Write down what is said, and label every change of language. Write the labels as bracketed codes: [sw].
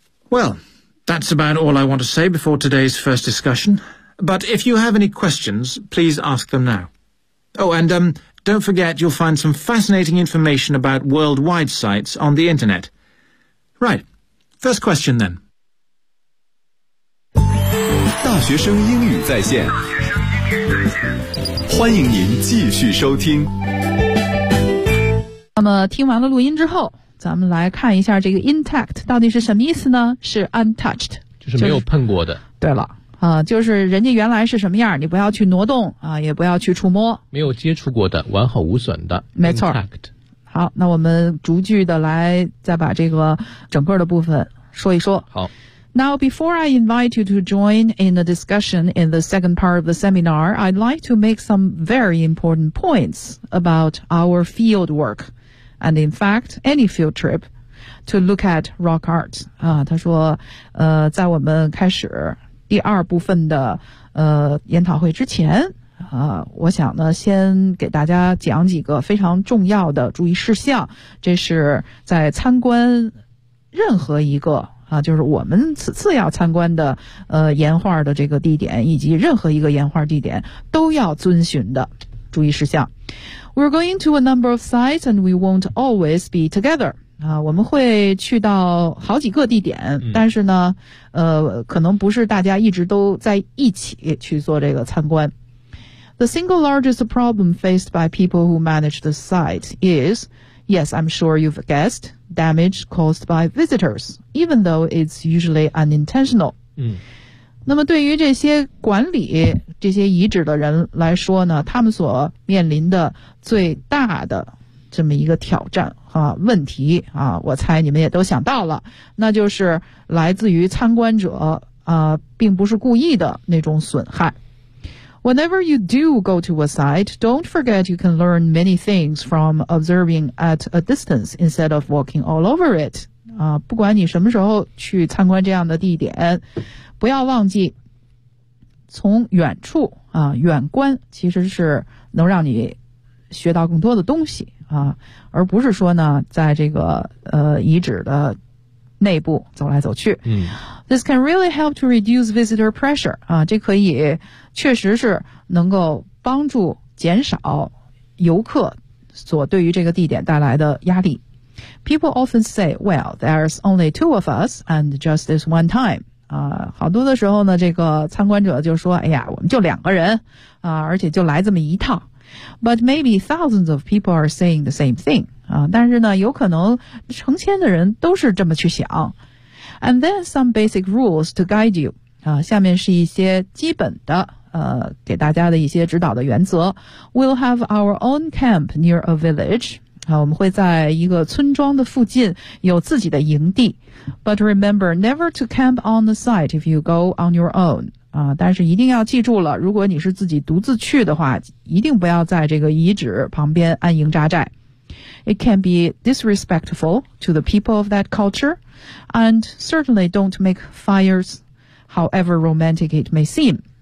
[en] Well, that's about all I want to say before today's first discussion. But if you have any questions, please ask them now. Oh, and don't forget you'll find some fascinating information about worldwide sites on the internet. Right, first question then. [zh] 大学生英语在线，欢迎您继续收听。那么听完了录音之后，咱们来看一下这个 intact 到底是什么意思呢？是 untouched，就是没有碰过的。就是、对了。就是人家原来是什么样，你不要去挪动啊、也不要去触摸。没有接触过的，完好无损的。没错。 [en] Intact。 [zh] 好，那我们逐句的来再把这个整个的部分说一说。好。 [en] Now, before I invite you to join in the discussion in the second part of the seminar, I'd like to make some very important points about our field work. And in fact, any field trip to look at rock art. [zh] 他说在我们开始第二部分的研讨会之前我想呢先给大家讲几个非常重要的注意事项，这是在参观任何一个就是我们此次要参观的岩画的这个地点以及任何一个岩画地点都要遵循的注意事项。 [en] We're going to a number of sites and we won't always be together [zh] 我们会去到好几个地点，但是呢可能不是大家一直都在一起去做这个参观。 [en] The single largest problem faced by people who manage the site is, yes, I'm sure you've guessed, damage caused by visitors, even though it's usually unintentional. [zh] 那么对于这些管理这些遗址的人来说呢，他们所面临的最大的这么一个挑战啊，问题啊，我猜你们也都想到了，那就是来自于参观者并不是故意的那种损害。 [en] Whenever you do go to a site, don't forget you can learn many things from observing at a distance instead of walking all over it. [zh] 不管你什么时候去参观这样的地点，不要忘记从远处远观其实是能让你学到更多的东西。而不是说呢在这个遗址的内部走来走去。 [en] This can really help to reduce visitor pressure. [zh] 这可以确实是能够帮助减少游客所对于这个地点带来的压力。 [en] People often say, well, there's only two of us and just this one time. [zh] 好多的时候呢这个参观者就说哎呀我们就两个人而且就来这么一趟。 [en] But maybe thousands of people are saying the same thing. [zh] 但是呢有可能成千的人都是这么去想。 [en] And then some basic rules to guide you. [zh] 下面是一些基本的给大家的一些指导的原则。 [en] We'll have our own camp near a village. [zh] 我们会在一个村庄的附近有自己的营地。 [en] But remember never to camp on the site if you go on your own. [zh] 啊，但是一定要记住了，如果你是自己独自去的话，一定不要在这个遗址旁边安营扎寨。 [en] It can be disrespectful to the people of that culture, and certainly don't make fires, however romantic it may seem.